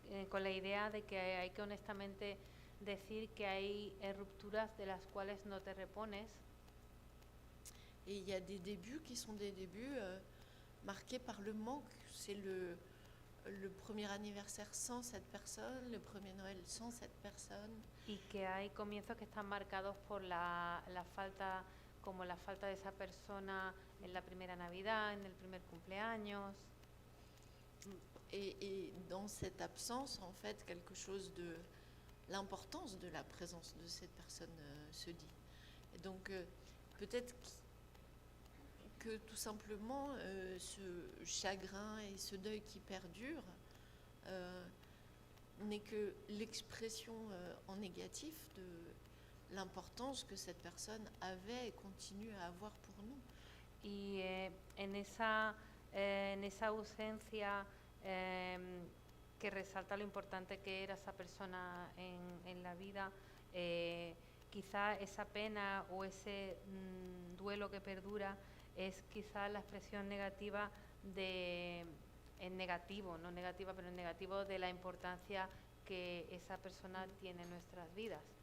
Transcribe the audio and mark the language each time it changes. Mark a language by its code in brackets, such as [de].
[es] Con la idea de que hay que honestamente decir que hay rupturas de las cuales no te repones. [fr] Et il y a des débuts qui sont des débuts marqués par le manque. C'est le premier anniversaire sans cette personne, le premier Noël sans cette personne. [es] Y que hay comienzos que están marcados por la falta, como la falta de esa persona en la primera Navidad, en el primer cumpleaños. [fr] Et dans cette absence, en fait, quelque chose de l'importance de la présence de cette personne se dit. Et donc, peut-être que tout simplement, ce chagrin et ce deuil qui perdure n'est que l'expression en négatif de l'importance que cette personne avait et continue à avoir pour nous. [es] Y en esa ausencia que resalta lo importante que era esa persona en la vida, quizá esa pena o ese duelo que perdura es quizá la expresión negativa en negativo, no negativa, pero en negativo de la importancia que esa persona tiene en nuestras vidas.